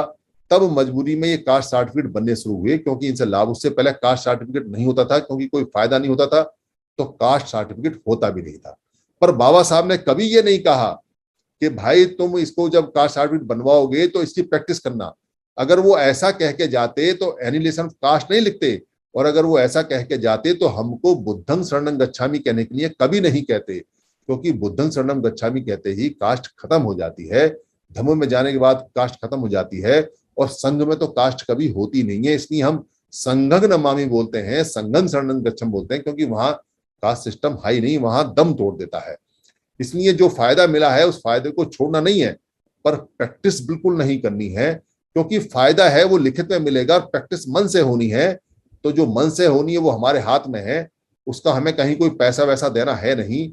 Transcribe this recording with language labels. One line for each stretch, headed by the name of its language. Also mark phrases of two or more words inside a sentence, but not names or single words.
Hindi: तब मजबूरी में ये
English: caste certificate
Hindi: बनने शुरू हुए, क्योंकि इनसे लाभ, उससे पहले
English: caste certificate
Hindi: नहीं होता था क्योंकि कोई फायदा नहीं होता था, तो
English: caste certificate
Hindi: होता भी नहीं था। पर बाबा साहब ने कभी ये नहीं कहा कि भाई तुम इसको जब
English: caste certificate
Hindi: बनवाओगे तो इसकी प्रैक्टिस करना। अगर वो ऐसा कह के जाते तो
English: annihilation of caste
Hindi: नहीं लिखते, और अगर वो ऐसा कह के जाते तो हमको
Pali: बुद्धं शरणं गच्छामि
Hindi: कहने के लिए कभी नहीं कहते, क्योंकि
Pali: बुद्धं शरणं गच्छामि
Hindi: कहते ही कास्ट खत्म हो जाती है। धम्म में जाने के बाद कास्ट खत्म हो जाती है, और संघ में तो कास्ट कभी होती नहीं है। इसलिए हम
Pali: संघं नमामि
Hindi: बोलते हैं,
Pali: संघं शरणं गच्छम
Hindi: बोलते हैं, क्योंकि वहां
English: caste system
Hindi: हाई नहीं, वहां दम तोड़ देता है। इसलिए जो फायदा मिला है उस फायदे को छोड़ना नहीं है, पर प्रैक्टिस बिल्कुल नहीं करनी है, क्योंकि फायदा है वो लिखित में मिलेगा, प्रैक्टिस मन से होनी है। तो जो मन से होनी है वो हमारे हाथ में है, उसका हमें कहीं कोई पैसा वैसा देना है नहीं।